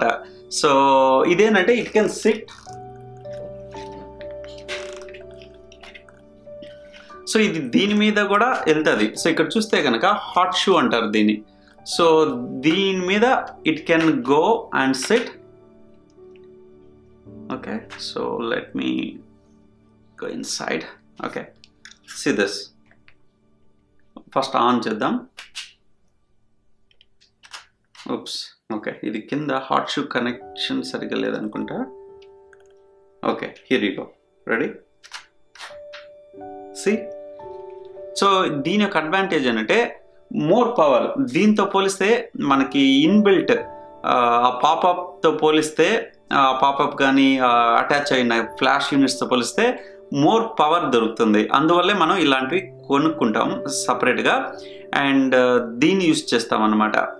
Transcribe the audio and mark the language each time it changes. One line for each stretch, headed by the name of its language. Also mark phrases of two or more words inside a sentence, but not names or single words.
Telugu: సో ఇదేంటంటే
English: it can sit.
Telugu: సో ఇది దీని మీద కూడా వెళ్తుంది. సో ఇక్కడ చూస్తే కనుక
English: hot shoe
Telugu: అంటారు దీన్ని.
English: సో
Telugu: దీని మీద
English: it can go and sit. okay, so let me go inside. Okay, see this. First on
Telugu: చేద్దాం. Oops. Okay, ఇది కింద
English: hot shoe connection
Telugu: సరిగ్గా లేదనుకుంటా.
English: Okay, here you go. Ready? See?
Telugu: సో దీని యొక్క అడ్వాంటేజ్ ఏంటంటే
English: more power.
Telugu: దీంతో పోలిస్తే మనకి ఇన్బిల్ట్ ఆ పాపప్తో పోలిస్తే పాపప్ కానీ అటాచ్ అయిన ఫ్లాష్ యూనిట్స్తో పోలిస్తే
English: more power
Telugu: దొరుకుతుంది. అందువల్లే మనం ఇలాంటివి కొనుక్కుంటాం సపరేట్గా అండ్ దీన్ని యూస్ చేస్తాం అన్నమాట.